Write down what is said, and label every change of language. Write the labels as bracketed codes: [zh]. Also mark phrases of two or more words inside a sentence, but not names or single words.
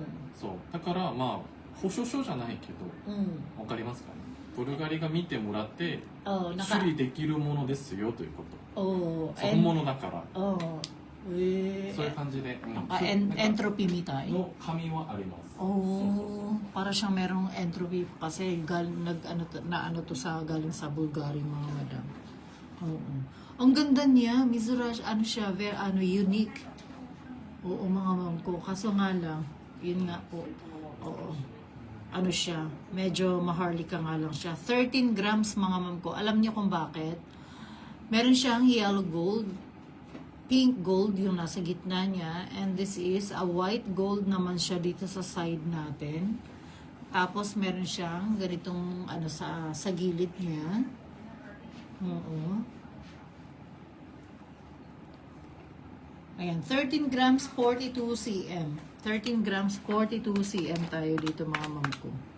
[ja] そうだからまあ保証書じゃないけどうん。わかりますかねブルガリが見てもらってあ、なんか処理できるものですよということおー。本物だからおー。そういう感じで、なんかentropyみたい。の紙はありますそうそう [tl] Oh, para siyang merong entropy kasi ano to sa galing sa Bulgari mga madam. Oo. Ang ganda niya, Mizurash, ano siya, [en] very unique. [tl] Oo mga ma'am ko, kaso nga lang, yun nga po. Oo. Ano siya, medyo maharlika nga lang siya. 13 grams mga ma'am ko. Alam niyo kung bakit? Meron siyang [en] yellow gold, pink gold [tl] yung nasa gitna niya, [en] and this is a white gold [tl] naman siya dito sa side natin. Tapos meron siyang ganitong ano sa gilid niya. Oo. Ayan, 13 grams 42 cm. 13 grams 42 cm tayo dito mga ma'am ko.